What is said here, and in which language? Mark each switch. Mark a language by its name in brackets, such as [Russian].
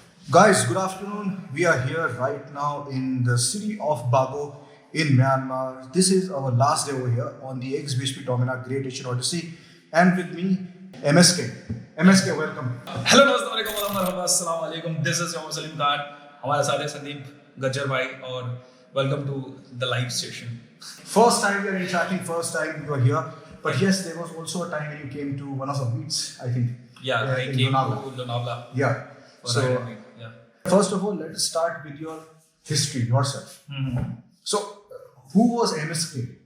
[English] Guys, good afternoon. We are here right now in the city of Bago in Myanmar. This is our last day over here on the ex-BHP Domina Great Asian Odyssey, and with me, MSK. MSK, welcome. [Hindi] Hello दोस्तों, अस्सलाम वालेकुम. [English] This is Mohammad Salim Khan. [Hindi] हमारे साथ है संदीप गज्जर भाई और [English] welcome to the live session. First time we are interacting, first time you are here. But yes, there was also a time when you came to one of the beats, I think. Yeah, I in came Lonavala. to Lonavala. Yeah. So, yeah. first of all, let's start with your history, yourself. So, who was MSK?